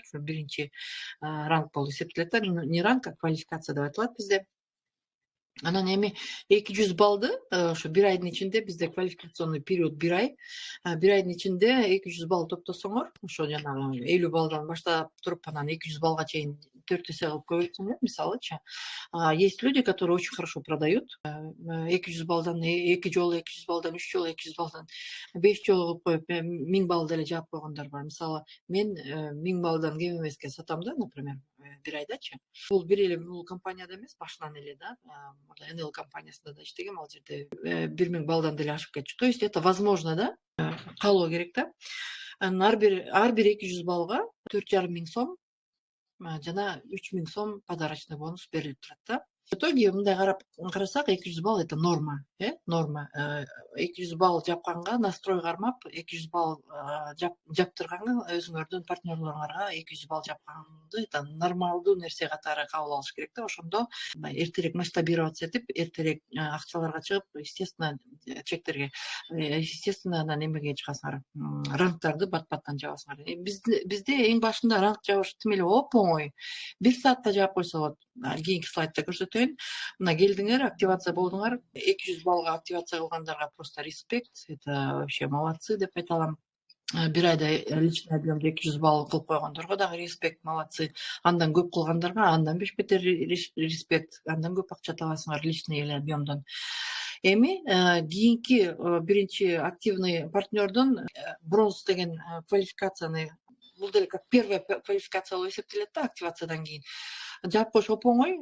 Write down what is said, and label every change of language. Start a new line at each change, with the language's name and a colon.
Kyrgyz: Ошо биринчи ранг болуп эсептелет да.
Russian: Не ранг, а квалификация
Kyrgyz: деп айтылат бизде. Анан эми 200 баллды ошо бир айдын ичинде бизде квалификационный период бир ай. Бир айдын ичинде 200 балл топтосоңор, ошо жанагы 50 баллдан баштап туруп анан 200 баллга чейин 4 эсе кылып көбөйтсөңөр, мисалычы.
Russian: Есть люди, которые очень хорошо продают.
Kyrgyz: 200 баллдан 2 жолу, 200 баллдан 3 жолу, 200 баллдан 5 жолу кылып коюп, 1000 балл деле жаап койгондор бар. Мисалы, мен 1000 баллдан кем эмеске сатам да,
Russian: например,
Kyrgyz: бир айдачы. Бул бир эле бул компанияда эмес, башынан эле да. НЛ компаниясында да иштегем, ал жерде 1000 баллдан деле ашып кетчү.
Russian: То есть это возможно
Kyrgyz: да, калуу керек да. Ар бир 200 баллга 4,5 миң сом жана 3,000 сом подарочный бонус берилип турат да.
Russian: В итоге
Kyrgyz: мындай карасак
Russian: 200 балл это норма, норма.
Kyrgyz: 200 балл жапканга настрой кармап, 200 балл жаптырганга өзүңөрдүн партнерлоруңарга 200 балл жапканды это нормалдуу нерсе катары кабыл алыш керек да. Ошондо эртерээк масштабироваться этип, эртерээк акчаларга чыгып, естественно, чектерге, естественно, анан эмеге чыгасыңар, ранктарды бат-баттан жабасыңар. Бизде эң башында ранг жабыш тим эле оп-оңой. 1 саатта жаап койсо болот. Кийинки слайдда көрсөтөйүн. Мына келдиңер, активация болдуңар. 200 баллга активация кылгандарга просто респект.
Russian: Это вообще молодцы
Kyrgyz: деп айта алам. Бир айда личный объемду 200 балл кылып койгондорго дагы респект, молодцы. Андан көп кылгандарга андан бешбетер респект. Андан көп акча табасыңар личный эле объемдон. Эми кийинки биринчи активный партнердон бронз деген квалификацияны, бул деле
Russian: как первая квалификация
Kyrgyz: болуп эсептелет да активациядан кийин. Жаап коюш оп-оңой.